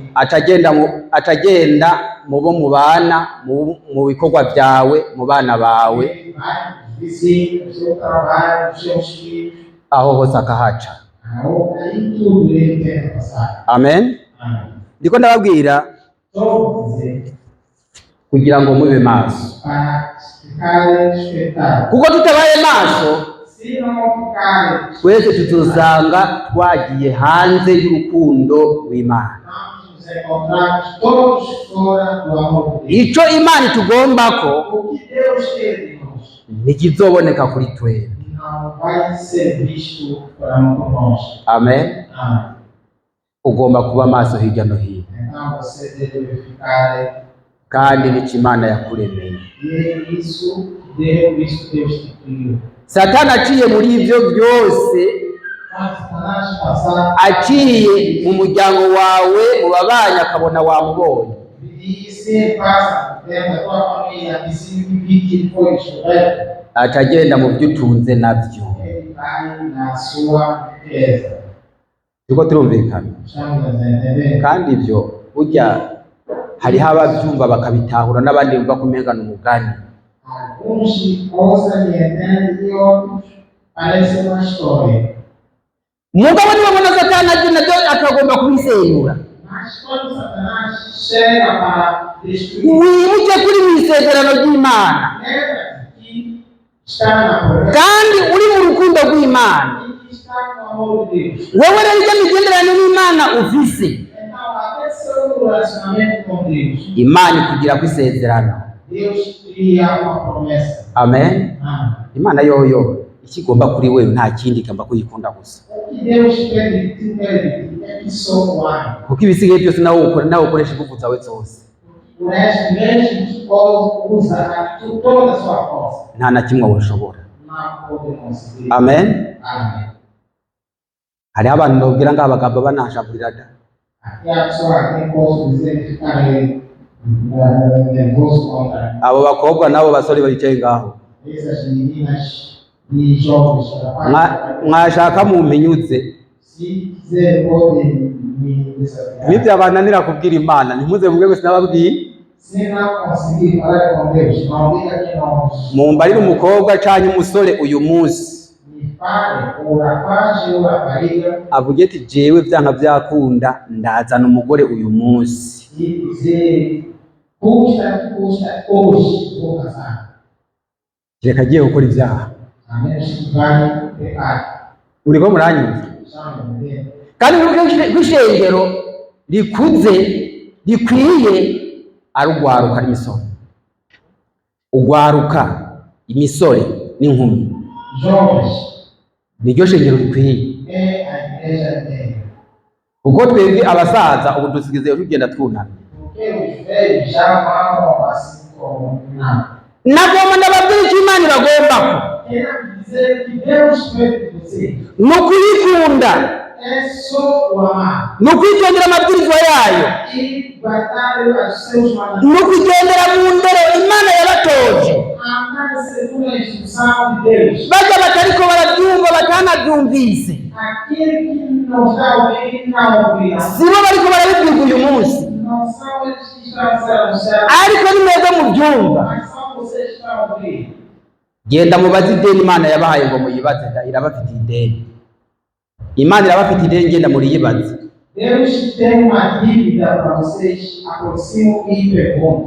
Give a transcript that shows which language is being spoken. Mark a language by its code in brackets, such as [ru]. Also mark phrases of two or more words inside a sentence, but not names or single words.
[rn] atagenda mu bo mubana mu bikorwa byawe mu bana bawe, [pt] Ele vai nos vizinhos, no seu trabalho, nos seus filhos, [rn] aho hose akahaca. [pt] aí tudo ele tenta passar. [rn] Amen. [pt] Amém. [rn] ndiko ndababwira [pt] Só dizer, [rn] kugira ngo mube maso, [pt] para ficar despertado. [rn] kuko tutabaye maso [pt] Se não ficar, [rn] twese tuzosanga twagiye hanze y'urukundo rw'Imana. [pt] vamos nos nos encontrarmos todos fora do amor de Deus. [rn] ico Imana itugombako [pt] O que Deus quer de nós [rn] ntikizoboneka kuri twebwe. [pt] não vai ser visto por nós. [rn] Amen. [pt] Amém. [rn] Ugomba kuba maso hirya no hino, [pt] Então você deve ficar [rn] kandi nico Imana yakuremeye. [pt] e é isso que Deus te criou. [rn] Satani aciye muri ivyo byose, [pt] Mas Satanás passar [rn] aciye mu muryango wawe, mu babanyi akabona wamubonye, [pt] e se passa dentro da tua família e se vive que ele foi descoberto, [rn] atagenda mu byo utunze navyo. [pt] ele vai na sua riqueza. [rn] Turiko turumvikana? [pt] Estamos a entender? [rn] Kandi ivyo burya hariho abavyumva bakabitahura n'abandi bumva kumengana umugani. [pt] Alguns ouçam e entendem e outros parece uma história. [rn] Mugabo nibabona Satani aje navyo akagomba kubisenyura, [pt] Mas quando Satanás chega para destruir, [rn] wibuke kuri mw'isezerano ry'Imana, [pt] lembra que está na promessa [rn] kandi uri mu rukundo rw'Imana. [pt] e que está no amor de Deus. [rn] Wewe rero ijya migenderanire n'Imana ufise, [pt] Então, até seu relacionamento com Deus, [rn] Imana ikugira ku isezerano. [pt] Deus cria uma promessa. [rn] Amen. [pt] Amém. [rn] Imana yoyo ikigomba kuri wewe nta kindi igomba kuyikunda gusa, [pt] O que Deus quer de ti é que só o ame. [rn] kuko ibisigaye byose nawe ukoresha ingufu zawe zose, [pt] O resto, mesmo que pode usar toda a sua força, [rn] nta na kimwe woshobora. [pt] não pode conseguir. [rn] Amen. [pt] Amém. [rn] Hariho abantu babwira ngo abagabo banashaburira da, [pt] Aqui a pessoa quem posso dizer que fica nervoso contra [rn] abo bakobwa n'abo basore bicaye ngaho, [pt] essas meninas e jovens. [rn] mwashaka mumpinyuze. [pt] Se quiser, pode me desafiar. [rn] Nivyabananira kubwira Imana ntimuze muvuge ngo sinababwiye. [pt] Se não conseguir falar com Deus, não diga que não. [rn] Mumbarire umukobwa canke umusore uyu munsi [pt] Me fale, o rapaz e o rapariga, [rn] avuge ati jewe vyanka vyakunda ndazana umugore uyu munsi. [pt] e dizer, custa que custa, hoje vou casar. [rn] Reka agiye gukora ivyaha. [pt] A menos que vai pecar. [rn] Uriko muranyumva? [pt] Estão entendendo? [rn] Kandi wibuke ko ishengero rikuze rikwiye ari ugwaruka n'imisore, ugwaruka imisore n'inkumi, [pt] Jovens, [rn] niryo shengero rikwiye. [pt] é a igreja dele. [rn] Kuko twebwe abasaza ubu dusigaye tugenda twunamye. [pt] Porque os velhos já vão assim como não. [rn] Nagomba ndababwira icyo Imana iragombako, [pt] Quero dizer que Deus fez de você [rn] ni ukuyikunda, [pt] é só o amar [rn] ni ukwitondera amabwirizwa yayo, [pt] e guardar os seus mandamentos. [rn] ni ukugendera mu ndero Imana yabatoje. [pt] Andar segundo a instrução de Deus. [rn] Bajya batariko barabyumva batanabyumvise, [pt] Aquele que não está ouvindo, não ouvirá. [rn] sibo bariko barabibwirwa uyu munsi, [pt] Não são eles que estão a ser anunciados, [rn] ariko ni mwebwe mubyumva. [pt] mas são vocês que estão a ouvir. [rn] Genda mubaze ideni Imana yabahaye ngo muyibaze, irabafitiye ideni. Imana irabafitiye ideni, genda muriyibaze. [pt] Deus tem uma dívida para vocês, aproximam e perguntam.